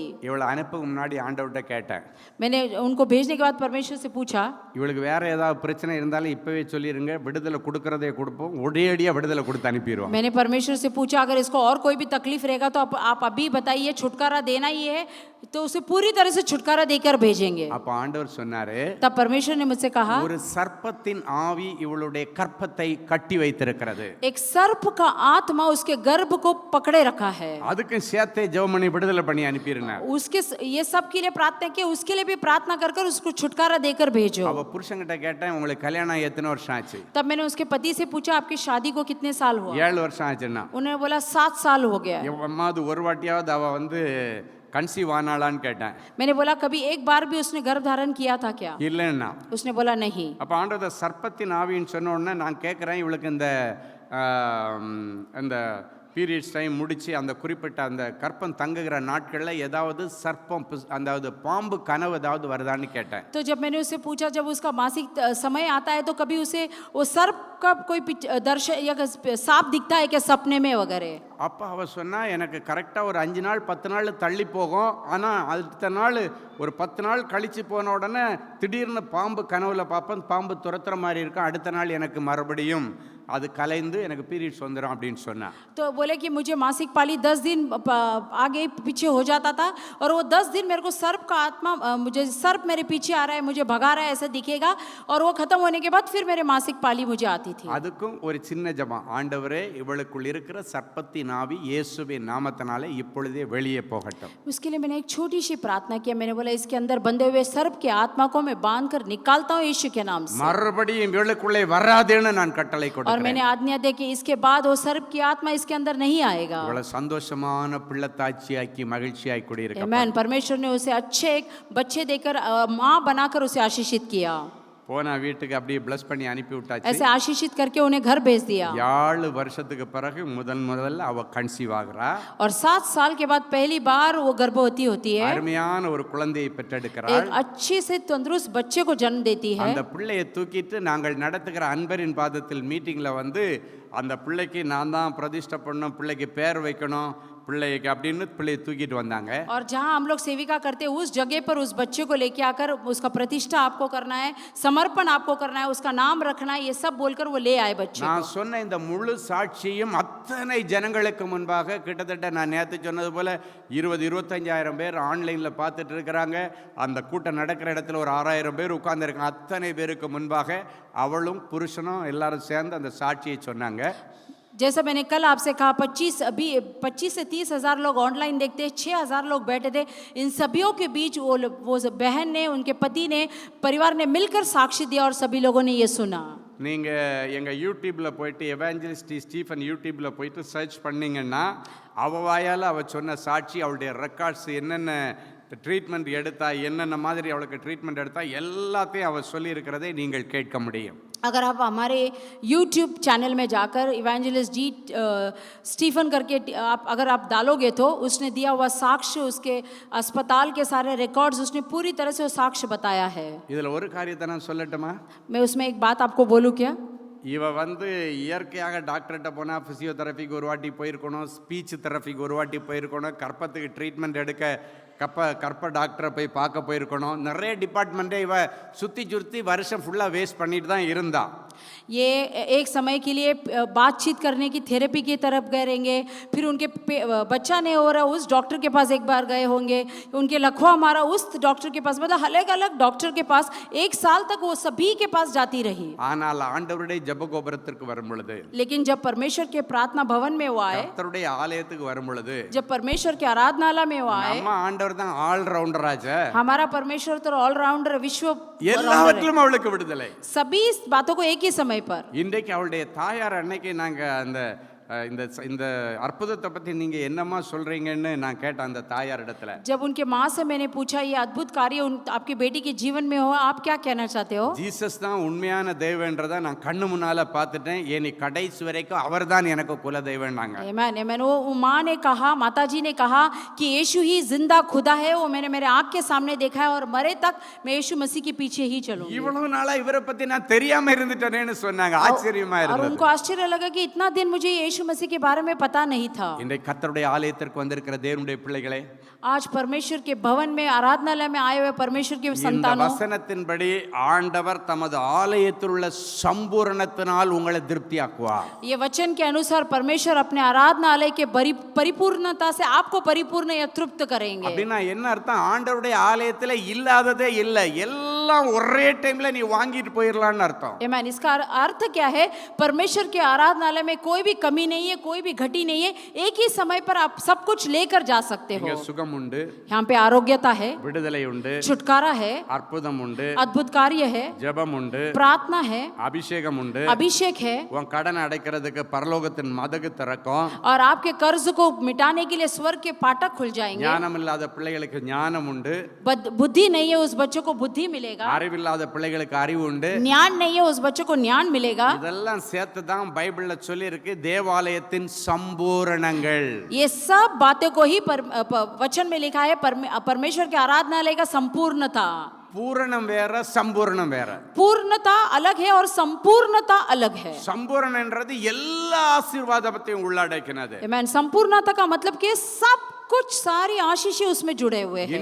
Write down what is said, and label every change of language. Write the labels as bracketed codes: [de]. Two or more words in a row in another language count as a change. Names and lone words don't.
[ta] இவளை அனுப்புக்கு முன்னாடி ஆண்டவர்கிட்ட கேட்டேன். [hi] मैंने उनको भेजने के बाद परमेश्वर से पूछा, [ta] இவளுக்கு வேற ஏதாவது பிரச்சனை இருந்தாலும் இப்பவே சொல்லிருங்க, விடுதலை கொடுக்கறதே கொடுப்போம், ஒரேடியா விடுதலை கொடுத்து அனுப்பிடுவோம். [hi] मैंने परमेश्वर से पूछा अगर इसको और कोई भी तकलीफ रहेगा तो आप अभी बताइए, छुटकारा देना ही है तो उसे पूरी तरह से छुटकारा देकर भेजेंगे. [ta] அப்ப ஆண்டவர் சொன்னாரு, [hi] तब परमेश्वर ने मुझसे कहा, [ta] ஒரு சர்ப்பத்தின் ஆவி இவளுடைய கற்பத்தை கட்டி வைத்திருக்கிறது. [hi] एक सर्प का आत्मा उसके गर्भ को पकड़े रखा है. [ta] அதுக்கு சேர்த்தே ஜெபம் பண்ணி விடுதலை பண்ணி அனுப்பிடுங்க. [hi] उसके ये सब के लिए प्रार्थना की, उसके लिए भी प्रार्थना कर कर उसको छुटकारा देकर भेजो. [ta] அவ புருஷன்கிட்ட கேட்டேன், உங்களுக்கு கல்யாணம் எத்தனை வருஷம் ஆச்சு? [hi] तब मैंने उसके पति से पूछा आपकी शादी को कितने साल हुआ? [ta] 7 வருஷம் ஆச்சுன்னா. [hi] उन्होंने बोला 7 साल हो गया. [ta] எம்மாவது ஒரு வாட்டியாவது அவ வந்து கன்சீவ் ஆனாளான்னு கேட்டேன். [hi] मैंने बोला कभी एक बार भी उसने गर्भ धारण किया था क्या? [ta] இல்லைன்னா. [hi] उसने बोला नहीं. [ta] அப்ப ஆண்டவர் சர்ப்பத்தின் ஆவின்னு சொன்ன உடனே நான் கேட்குறேன், இவளுக்கு இந்த [en] periods time [ta] முடிச்சு அந்த குறிப்பிட்ட அந்த கற்பம் தங்குகிற நாட்களில் ஏதாவது சர்ப்பம் அதாவது பாம்பு கனவு ஏதாவது வருதான்னு கேட்டேன். [hi] तो जब मैंने उससे पूछा जब उसका मासिक समय आता है तो कभी उसे वो सर्प का कोई दर्शन या सांप दिखता है क्या सपने में वगैरह? [ta] அப்போ அவ சொன்னா, எனக்கு கரெக்டாக ஒரு 5 நாள் 10 நாள் தள்ளி போகும், ஆனால் அடுத்த நாள் ஒரு 10 நாள் கழிச்சு போன உடனே திடீர்னு பாம்பு கனவுல பார்ப்பேன், பாம்பு துரத்துற மாதிரி இருக்கும், அடுத்த நாள் எனக்கு மறுபடியும் அது கலைந்து எனக்கு பீரியட்ஸ் வந்துடும் அப்படின்னு சொன்னா. [hi] तो बोले कि मुझे मासिक पाली 10 दिन आगे पीछे हो जाता था और वो 10 दिन मेरे को सर्प का आत्मा, मुझे सर्प मेरे पीछे आ रहा है, मुझे भगा रहा है ऐसा दिखेगा, और वो खत्म होने के बाद फिर मेरे मासिक पाली मुझे आती थी. [ta] அதுக்கும் ஒரு சின்ன ஜெபம், ஆண்டவரே இவளுக்குள் இருக்கிற சர்ப்பத்தின் ஆவி இயேசுவின் நாமத்தினாலே இப்பொழுதே வெளியே போகட்டும். [hi] उसके लिए मैंने एक छोटी सी प्रार्थना किया. मैंने बोला इसके अंदर बंधे हुए सर्प के आत्मा को मैं बांध कर निकालता हूँ यीशु के नाम से. [ta] மறுபடியும் இவளுக்குள்ளே வராதேன்னு நான் கட்டளை [hi] और [ta] கொடுக்கிறேன். [hi] मैंने आज्ञा दी कि इसके बाद वो सर्प की आत्मा इसके अंदर नहीं आएगा. [ta] இவளை சந்தோஷமான பிள்ளைத்தாட்சியாக்கி மகிழ்ச்சியாய் குடியிருக்க. [hi] आमेन. परमेश्वर ने उसे अच्छे एक बच्चे देकर माँ बनाकर उसे आशीषित किया. [ta] போனா வீட்டுக்கு அப்படியே பிளஸ் பண்ணி அனுப்பி விட்டாச்சு. [hi] ऐसे आशीषित करके उन्हें घर भेज दिया. [ta] 7 வருஷத்துக்கு பிறகு முதல்ல அவ கன்சீவ் ஆகுறா. [hi] और 7 साल के बाद पहली बार वो गर्भवती होती है. [ta] அருமையான ஒரு குழந்தையை பெற்றெடுக்கிறாள். [hi] एक अच्छे से तंदुरुस्त बच्चे को जन्म देती है. [ta] அந்த பிள்ளையை தூக்கிட்டு நாங்கள் நடத்துகிற அன்பரின் பாதத்தில் மீட்டிங்ல வந்து அந்த பிள்ளைக்கு நான் தான் பிரதிஷ்டை பண்ணணும், பிள்ளைக்கு பேர் வைக்கணும், பிள்ளைக்கு அப்படின்னு பிள்ளையை தூக்கிட்டு வந்தாங்க. [hi] और जहाँ हम लोग सेविका करते हैं उस जगह पर उस बच्चे को लेके आकर उसका प्रतिष्ठा आपको करना है, समर्पण आपको करना है, उसका नाम रखना है, ये सब बोलकर वो ले आए बच्चे. [ta] நான் சொன்ன இந்த முழு சாட்சியும் அத்தனை ஜனங்களுக்கு முன்பாக, கிட்டத்தட்ட நான் நேற்று சொன்னது போல 20-25,000 பேர் ஆன்லைன்ல பார்த்துட்டு இருக்கிறாங்க. அந்த கூட்டம் நடக்கிற இடத்துல ஒரு 6,000 பேர் உட்கார்ந்துருக்காங்க. அத்தனை பேருக்கு முன்பாக அவளும் புருஷனும் எல்லாரும் சேர்ந்து அந்த சாட்சியை சொன்னாங்க. [hi] जैसा मैंने कल आपसे कहा 25 से 30 हजार लोग ऑनलाइन देखते, 6,000 लोग बैठे थे. इन सभियों के बीच वो बहन ने, उनके पति ने, परिवार ने मिलकर साक्षी दिया और सभी लोगों ने ये सुना. [ta] நீங்க எங்க யூடியூப்ல போயிட்டு எவாஞ்சலிஸ்ட் ஸ்டீஃபன் யூடியூப்ல போயிட்டு சர்ச் பண்ணீங்கன்னா அவ வாயால் அவ சொன்ன சாட்சி, அவளுடைய ரெக்கார்ட்ஸ் என்னென்ன ட்ரீட்மெண்ட் எடுத்தா என்னென்ன மாதிரி அவளுக்கு ட்ரீட்மெண்ட் எடுத்தா எல்லாத்தையும் அவள் சொல்லி இருக்கிறதை நீங்கள் கேட்க முடியும். [hi] अगर आप हमारे YouTube चैनल में जाकर इवेंजलिस्ट जी स्टीफन करके अगर आप डालोगे तो उसने दिया हुआ साक्ष्य, उसके अस्पताल के सारे रिकॉर्ड्स, उसने पूरी तरह से वो साक्ष्य बताया है. [ta] இதில் ஒரு காரியத்தை நான் சொல்லட்டுமா? [hi] मैं उसमें एक बात आपको बोलूँ क्या? [ta] இவ இயற்கையாக டாக்டர்கிட்ட போனால் ஃபிசியோதெரபிக்கு ஒரு வாட்டி போயிருக்கணும், [en] speech therapy [ta] ஒரு வாட்டி போயிருக்கணும், கற்பத்துக்கு ட்ரீட்மெண்ட் எடுக்க கற்ப டாக்டரை போய் பார்க்க போயிருக்கணும். நிறைய டிபார்ட்மெண்ட்டே இவ சுற்றி வருஷம் ஃபுல்லாக வேஸ்ட் பண்ணிட்டு தான் இருந்தா. [hi] ये एक समय के लिए बातचीत करने की थेरेपी की तरफ गए रहेंगे, फिर उनके बच्चा नहीं हो रहा उस डॉक्टर के पास एक बार गए होंगे, उनके लखवा मारा उस डॉक्टर के पास, मतलब अलग अलग डॉक्टर के पास 1 साल तक वो सभी के पास जाती रही. [ta] ஆனால் ஆண்டவருடைய ஜெப கோபுரத்திற்கு வரும் பொழுது, [hi] लेकिन जब परमेश्वर के प्रार्थना भवन में वो आए, [ta] கர்த்தருடைய ஆலயத்துக்கு வரும் பொழுது, [hi] जब परमेश्वर के आराधनालय में वो आए, [ta] நம்ம ஆண்டவர் தான் ஆல்ரவுண்டர் ஆச்சே. [hi] हमारा परमेश्वर तो ऑलराउंडर विश्व [ta] எல்லாவற்றிலும் அவளுக்கு விடுதலை. [hi] सभी बातों को एक ही समय पर. [ta] இன்றைக்கு அவளுடைய தாயார் அன்னைக்கு நாங்க அந்த இந்த அற்புதத்தை பத்தி நீங்க என்னமா சொல்றீங்கன்னு நான் கேட்டேன் அந்த தாயார் இடத்துல. [hi] जब उनके माँ से मैंने पूछा ये अद्भुत कार्य आपकी बेटी के जीवन में हो, आप क्या कहना चाहते हो? [ta] ஜீசஸ் தான் உண்மையான தெய்வம்ன்றதை நான் கண்ணு முன்னால பார்த்துட்டேன். ஏனி கடைசி வரைக்கும் அவர்தான் எனக்கு குல தெய்வம்னாங்க. [hi] आमेन आमेन. वो माँ ने कहा, माताजी ने कहा कि यीशु ही जिंदा खुदा है, वो मैंने मेरे आँख के सामने देखा है और मरे तक मैं यीशु मसीह के पीछे ही चलूंगी. [ta] இவ்வளவு நாளா இவரை பத்தி நான் தெரியாம இருந்துட்டேன்னு சொன்னாங்க. ஆச்சரியமா [hi] और [ta] இருந்தது. [hi] उनको आश्चर्य लगा कि इतना दिन मुझे यीशु मसीह के बारे में पता नहीं था. [ta] இன்றைக்கு கர்த்தருடைய ஆலயத்திற்கு வந்திருக்கிற தேவனுடைய பிள்ளைகளே, [hi] आज परमेश्वर के भवन में आराधनालय में आए हुए परमेश्वर के [ta] இந்த [hi] संतानों, [ta] வசனத்தின்படி ஆண்டவர் தமது ஆலயத்தில் உள்ள சம்பூரணத்தினால் உங்களை திருப்தியாக்குவார். [hi] ये वचन के अनुसार परमेश्वर अपने आराधनालय के परिपूर्णता से आपको परिपूर्ण या तृप्त करेंगे. [ta] அப்படின்னா என்ன அர்த்தம்? ஆண்டவருடைய ஆலயத்துல இல்லாததே இல்லை, எல்லாம் ஒரே டைம்ல நீ வாங்கிட்டு போயிடலாம்னு அர்த்தம். [hi] आमेन. इसका अर्थ क्या है? परमेश्वर के आराधनालय में कोई भी कमी नहीं है, कोई भी घटी नहीं है, एक ही समय पर आप सब कुछ लेकर जा सकते हो. [ta] இங்க சுகம் உண்டு, [hi] यहाँ पे आरोग्यता है, [ta] விடுதலை உண்டு, [hi] छुटकारा है, [ta] அற்புதம் உண்டு, [hi] अद्भुत कार्य है, [ta] ஜெபம் உண்டு, [hi] प्रार्थना है, [ta] அபிஷேகம் உண்டு, [hi] अभिषेक है, [ta] உன் கடனை அடைக்கிறதுக்கு பரலோகத்தின் மதகு திறக்கும். [hi] और आपके कर्ज को मिटाने के लिए स्वर्ग के फाटक खुल जाएंगे. [ta] ஞானம் இல்லாத பிள்ளைகளுக்கு ஞானம் உண்டு, [hi] बुद्धि नहीं है उस बच्चों को बुद्धि मिलेगा, [ta] அறிவில்லாத பிள்ளைகளுக்கு அறிவு உண்டு, [hi] ज्ञान नहीं है उस बच्चों को ज्ञान मिलेगा. [ta] இதெல்லாம் சேர்த்து தான் பைபிள்ல சொல்லி இருக்கு தேவாலயத்தின் சம்பூரணங்கள். [hi] ये सब बातें को ही वचन में लिखा है परमेश्वर के आराधनालय का संपूर्णता. [ta] பூரணம் வேற, சம்பூரணம் வேற. [hi] पूर्णता अलग है और संपूर्णता अलग है. [ta] சம்பூரணன்றது எல்லா ஆசீர்வாதத்தையும் உள்ளடக்கினது. [hi] आमेन. संपूर्णता का मतलब कि सब कुछ सारी आशीषें उसमें जुड़े हुए हैं.